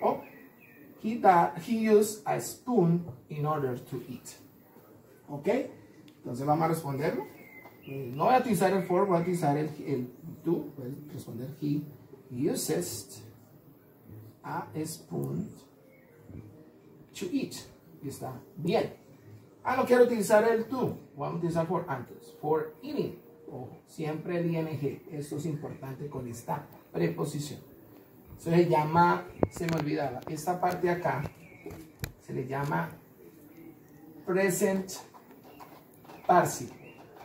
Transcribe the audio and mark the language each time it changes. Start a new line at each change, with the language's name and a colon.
English: O he used a spoon in order to eat.
Spanish: ¿Ok? Entonces vamos a responderlo. No voy a utilizar el for, voy a utilizar el to. Voy a responder,
English: he uses a spoon to eat.
Spanish: Y está bien. No quiero utilizar el to. Vamos a utilizar for antes. For eating. Ojo, siempre el ing. Esto es importante con esta preposición. Se le llama, se me olvidaba, esta parte de acá se le llama present participle.